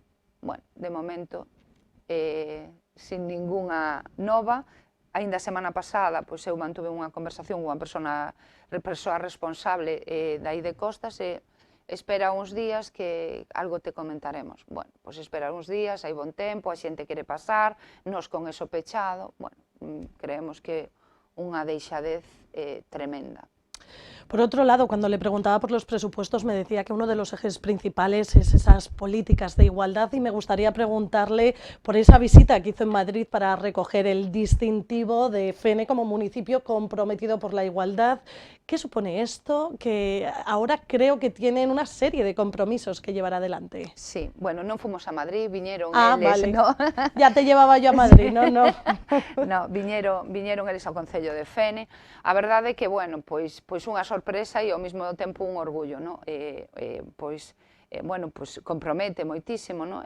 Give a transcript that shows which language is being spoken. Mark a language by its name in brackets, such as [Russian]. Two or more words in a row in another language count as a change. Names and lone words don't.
[Galician] Bueno, de momento, sin ningunha nova, aínda a semana pasada, pois eu mantuve unha conversación con unha persoa responsable dai de costas e espera uns días que algo te comentaremos. Bueno, pois espera uns días, hai bon tempo, a xente quere pasar, nos con eso pechado, bueno, creemos que unha deixadez tremenda. [Spanish] Por otro lado, cuando le preguntaba por los presupuestos, me decía que uno de los ejes principales es esas políticas de igualdad, y me gustaría preguntarle por esa visita que hizo en Madrid para recoger el distintivo de Fene como municipio comprometido por la igualdad. ¿Qué supone esto? Que ahora creo que tienen una serie de compromisos que llevar adelante. [Galician] Sí, bueno, non fomos a Madrid, viñeron vale. eles, ¿no? [Spanish] Ya te llevaba yo a Madrid, ¿no? [Galician] No, no viñeron eles ao Concello de Fene. A verdade é que, bueno, pois unha sorpresa e ao mesmo tempo un orgullo, ¿no? Bueno, pois compromete moitísimo, ¿no?